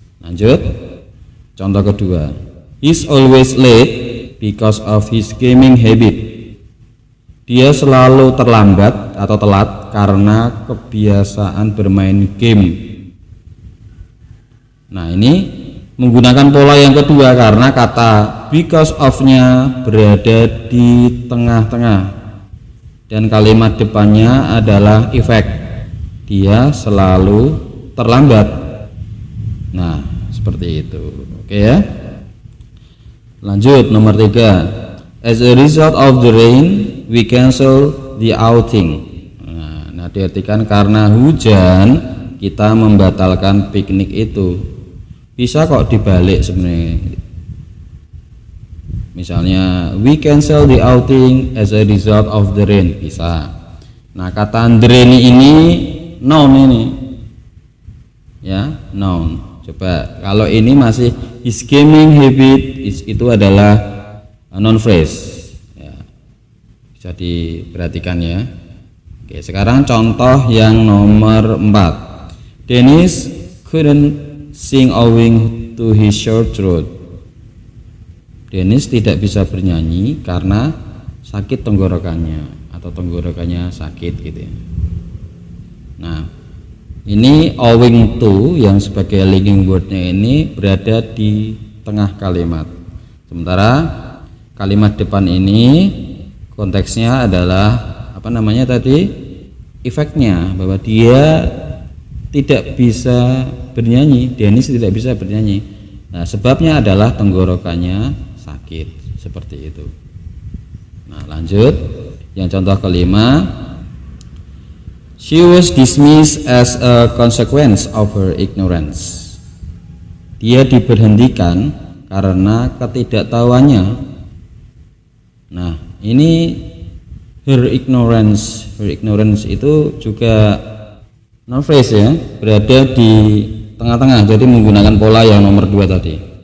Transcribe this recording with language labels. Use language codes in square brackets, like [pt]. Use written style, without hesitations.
[id] Lanjut, contoh kedua, he's always late because of his gaming habit. Dia selalu terlambat atau telat karena kebiasaan bermain game. Nah, ini menggunakan pola yang kedua karena kata because of-nya berada di tengah-tengah dan kalimat depannya adalah efek. Dia selalu terlambat. Nah, seperti itu. Oke ya. Lanjut nomor 3. [en] As a result of the rain, we cancel the outing. [id] Nah, diartikan karena hujan kita membatalkan piknik itu. Bisa kok dibalik sebenarnya. [en] Misalnya we cancel the outing as a result of the rain, bisa. [id] Nah, kata the rain ini noun ini. Ya, noun. Coba kalau ini masih [en] his gaming habit, [id] itu adalah non phrase ya, bisa diperhatikan ya. Oke, sekarang contoh yang nomor 4. [en] Dennis couldn't sing owing to his short throat. [id] Dennis tidak bisa bernyanyi karena sakit tenggorokannya atau tenggorokannya sakit gitu ya. Nah, Ini owing to yang sebagai linking wordnya ini berada di tengah kalimat. Sementara kalimat depan ini konteksnya adalah apa namanya tadi, efeknya, bahwa dia tidak bisa bernyanyi, Dennis tidak bisa bernyanyi. Nah, sebabnya adalah tenggorokannya sakit, seperti itu. Nah, lanjut yang contoh kelima. [en] She was dismissed as a consequence of her ignorance. [id] Dia diberhentikan karena ketidaktahuannya. Nah, ini her ignorance itu juga non phrase ya, berada di tengah-tengah, jadi menggunakan pola yang nomor 2 tadi.